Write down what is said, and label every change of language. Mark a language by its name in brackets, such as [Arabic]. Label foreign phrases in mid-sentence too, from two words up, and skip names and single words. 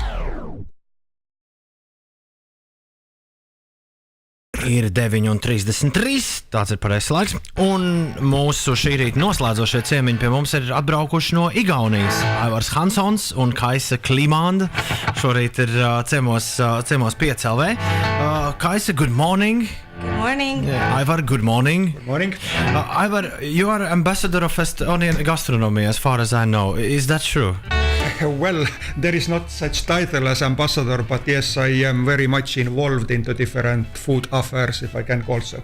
[Latvian] Ir 9:33, tāds ir pareizs laiks, un mūsu šī rīta noslēdzošie ciemiņi pie mums ir atbraukuši no Igaunijas. Aivars Hansons un Kaisa Kliimand šorīt ir ciemos Piecos. [English] Kaisa, good morning. Good morning. Aivar, good morning. Good morning. Aivar, you are ambassador of Estonian gastronomy, as far as I know. Is that true? Well, there is not such title as ambassador, but yes, I am very much involved into different food affairs, if I can call so.